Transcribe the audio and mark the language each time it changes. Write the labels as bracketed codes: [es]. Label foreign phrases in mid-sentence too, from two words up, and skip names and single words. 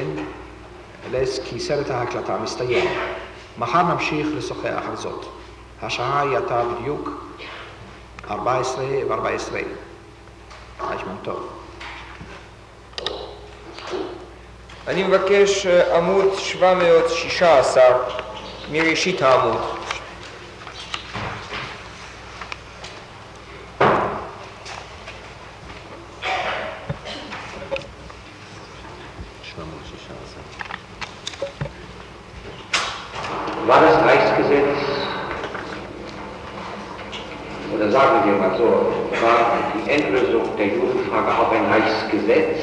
[he] כי סרט ההקלטה מסתיים. מחר נמשיך לשוחח על זאת. השעה היא עתה בדיוק 14:14. טוב. אני מבקש עמוד 716 מראשית העמוד. [de] War das Reichsgesetz, oder sagen wir mal so, war die Endlösung der Judenfrage auch ein Reichsgesetz?